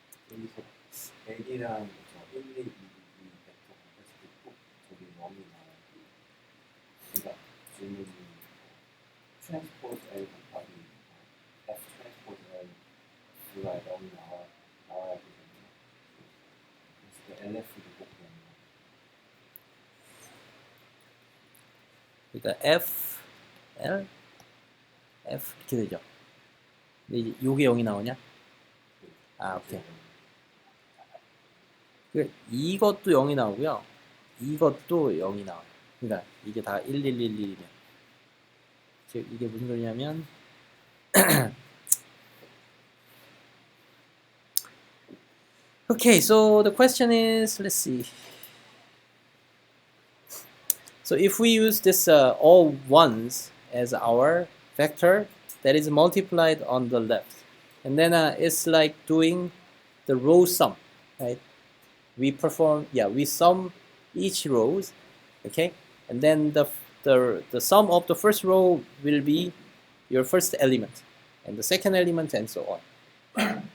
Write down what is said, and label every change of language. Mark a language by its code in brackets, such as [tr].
[ko] 여기서 100이랑 1, 2, 2, 2 벡터가 같이 있고 저기 0이 나와요. 그러니까 질문이 트랜스포즈 L 곱하기 F 트랜스포즈 L가 0이 나와야 되거든요. 그래서 LF도 꼭 되는 그러니까 F, L, F 이렇게 되죠. 근데 이제 요게 0이 나오냐? 아, 오케이. 이것도 0이 나오고요. 이것도 0이 나와요. 그러니까 이게 다 1111이면 즉 이게 무슨 소리냐면 Okay, so the question is, let's see. [en] So if we use this all ones as our vector that is multiplied on the left, and then it's like doing the row sum, right? We sum each rows, okay, and then the sum of the first row will be your first element, and the second element, and so on.